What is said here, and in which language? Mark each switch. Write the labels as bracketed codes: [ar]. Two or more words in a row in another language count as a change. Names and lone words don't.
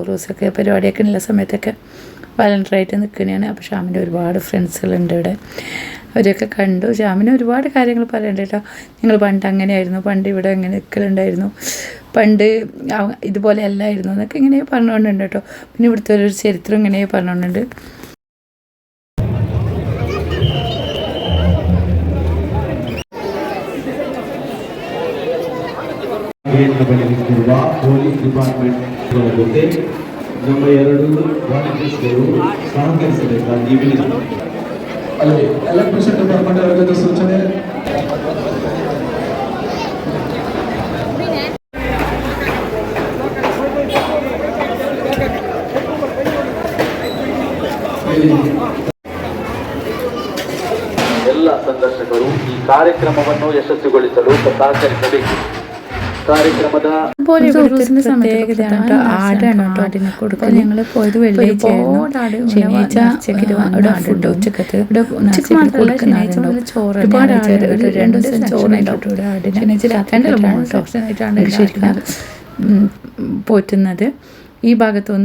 [ml] റൂസൊക്കെ പരിപാടിയൊക്കെ ഉള്ള സമയത്തൊക്കെ വളണ്ടറായിട്ട് നിൽക്കുന്നതാണ്. അപ്പോൾ ഷാമിൻ്റെ ഒരുപാട് ഫ്രണ്ട്സുകളുണ്ട് ഇവിടെ. അവരെയൊക്കെ കണ്ടു. ഷാമിന് ഒരുപാട് കാര്യങ്ങൾ പറയണ്ട കേട്ടോ. ഞങ്ങൾ പണ്ട് അങ്ങനെയായിരുന്നു, പണ്ട് ഇവിടെ എങ്ങനെ നിൽക്കലുണ്ടായിരുന്നു, പണ്ട് ഇതുപോലെ അല്ലായിരുന്നു എന്നൊക്കെ ഇങ്ങനെ പറഞ്ഞുകൊണ്ടുണ്ട് കേട്ടോ. പിന്നെ ഇവിടുത്തെ ഒരു ചരിത്രം ഇങ്ങനെ പറഞ്ഞുകൊണ്ടുണ്ട്. [en] police department [kn] ಜೊತೆ ನಮ್ಮ 2 ವಾಲಂಟಿಯರ್ಸ್ಗಳು ಸಹಕರಿಸಬೇಕಾಗಿ ವಿನಂತಿ. ಅಲ್ಲಿ [en] electricity department [kn] ಅವರಿಗೆ ಸೂಚನೆ. ಎಲ್ಲ ಸಂದರ್ಶಕರು ಈ ಕಾರ್ಯಕ್ರಮವನ್ನು ಯಶಸ್ವಿಗೊಳಿಸಲು ಸಹಕರಿಸಬೇಕು. [ml] അതുപോലെ പ്രത്യേകതയാണ് ആടാണ് കേട്ടോ. ആടിനെ കൊടുക്കുക. ഞങ്ങൾ പോയത് വെള്ളിയാഴ്ച, ശനിയാഴ്ച ഫുഡ് ഉച്ചക്കത്ത് ചോറ്, ഒരുപാട് ഒരു 2 ദിവസം ചോറുണ്ടാവും. ശനിയാഴ്ച രാത്രി ശരിക്കും പോറ്റുന്നത് ഈ ഭാഗത്ത് വന്ന്.